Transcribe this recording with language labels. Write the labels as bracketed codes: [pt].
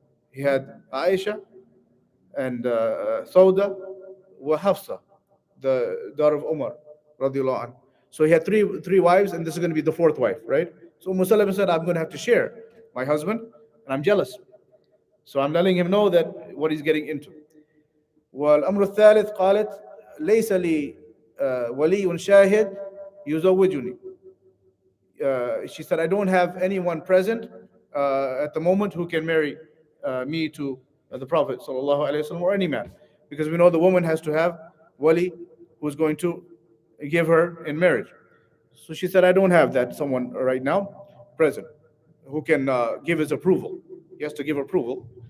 [en] He had Aisha and Sauda wa Hafsa, the daughter of Umar radiallahu anhu. So he had three wives, and this is going to be the fourth wife, right? So Salama said, I'm going to have to share my husband, and I'm jealous. So I'm letting him know that what he's getting into. [ar] والأمر الثالث قالت ليس لي ولي شاهد يزوجني. [en] She said, I don't have anyone present at the moment who can marry me to the Prophet sallallahu alaihi wasallam or any man, because we know the woman has to have wali who's going to give her in marriage. So she said, I don't have that someone right now present who can give his approval. He has to give approval.